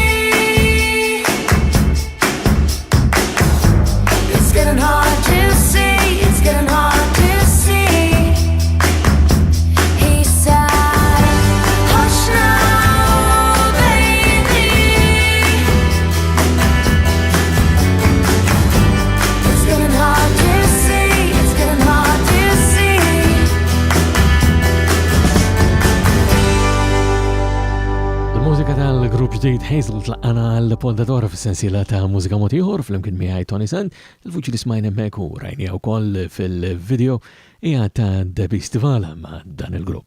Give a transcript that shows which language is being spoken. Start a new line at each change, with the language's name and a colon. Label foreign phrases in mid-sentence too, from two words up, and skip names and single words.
English: It's getting hard to see, it's getting hard to see. He said, hush now, baby. It's getting hard to see, it's getting hard to see.
Maltese: Il-mużika tal-grupp ġdid Hazel tlaqqana l-pondatora fis-sensiela ta' Mużika mod ieħor flimkien miegħi Toni Sant. Il-vuċi li smajna hemmhekk u rajniha wkoll fil-video hija ta' Debbie Stivala ma' dan il-grupp.